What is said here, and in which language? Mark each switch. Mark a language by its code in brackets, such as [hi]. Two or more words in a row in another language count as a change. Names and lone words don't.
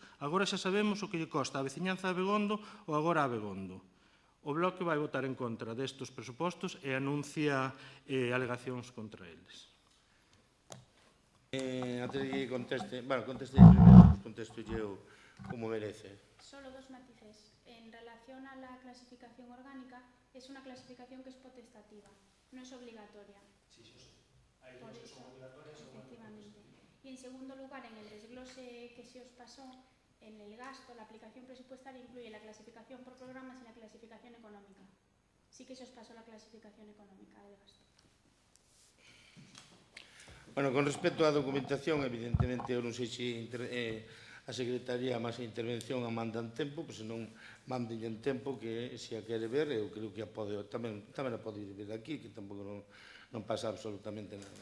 [gl] Agora xa sabemos o que lle costa a veciñanza de Abegondo ou agora a Abegondo. O Bloque vai votar en contra destes presupostos e anuncia alegacións contra eles. Antes de que conteste, primeiro, contesto eu como merece. [es] Solo dos matices. En relación a la clasificación orgánica, es una clasificación que es potestativa, no es obligatoria. Sí, sí, sí. Hay por eso, son obligatorias. Efectivamente. Y en segundo lugar, en el desglose que se os pasó, en el gasto, la aplicación presupuestaria incluye la clasificación por programas y la clasificación económica. Sí que se os pasó la clasificación económica de gasto. [gl] Bueno, con respecto á documentación, evidentemente, eu non sei se a Secretaría máis a intervención a mandan tempo, pois se non manden en tempo, que se a quere ver, eu creo que tamén a pode ir ver aquí, que tampouco non pasa absolutamente nada.